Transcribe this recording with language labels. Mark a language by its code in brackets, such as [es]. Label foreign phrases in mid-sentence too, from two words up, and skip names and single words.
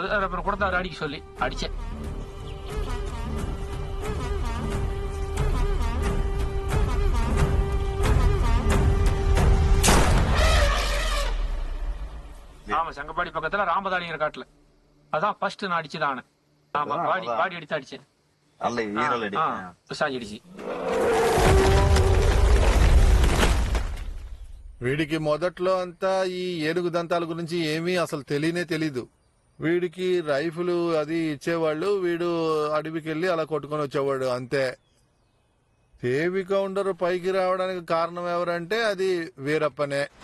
[ta] அப்புறம் கொடுத்தாரு அடிக்க சொல்லி அடிச்சேன். ஆமா, சங்கப்பாடி பக்கத்துல ராமதானிங்கிற காட்டுல. அதான் ஃபர்ஸ்ட் நான் அடிச்சுதான். ஆமா, பாடி அடித்து அடிச்சேன். అడిచి [te] వీడికి మొదట్లో అంతా ఈ ఏనుగు దంతాల గురించి ఏమీ అసలు తెలీదు. వీడికి రైఫిల్ అది ఇచ్చేవాళ్ళు. వీడు అడవికి వెళ్ళి అలా కొట్టుకొని వచ్చేవాడు అంతే. సేవి కౌంటర్ పైకి రావడానికి కారణం ఎవరంటే అది వీరప్పనే.